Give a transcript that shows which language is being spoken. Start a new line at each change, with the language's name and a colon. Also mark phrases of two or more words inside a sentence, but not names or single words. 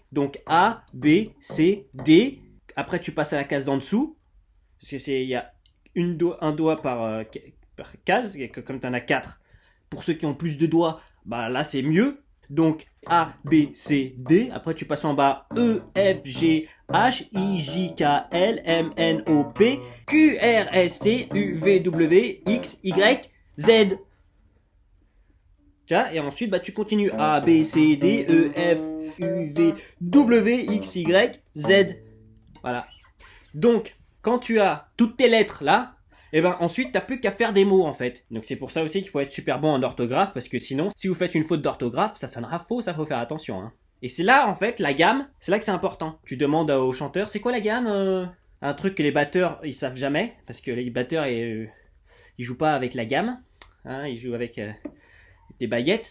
French: Donc A, B, C, D. Après, tu passes à la case d'en dessous. Parce que il y a un doigt par case, comme tu en as 4. Pour ceux qui ont plus de doigts, bah là c'est mieux. Donc A, B, C, D. Après tu passes en bas E, F, G, H, I, J, K, L, M, N, O, P, Q, R, S, T, U, V, W, X, Y, Z. Tu vois? Et ensuite bah, tu continues A, B, C, D, E, F, U, V, W, X, Y, Z. Voilà. Donc quand tu as toutes tes lettres là, et ben ensuite t'as plus qu'à faire des mots en fait. Donc c'est pour ça aussi qu'il faut être super bon en orthographe, parce que sinon si vous faites une faute d'orthographe ça sonnera faux, ça faut faire attention hein. Et c'est là en fait la gamme, c'est là que c'est important. Tu demandes aux chanteurs c'est quoi la gamme, un truc que les batteurs ils savent jamais, parce que les batteurs ils jouent pas avec la gamme, hein, ils jouent avec des baguettes.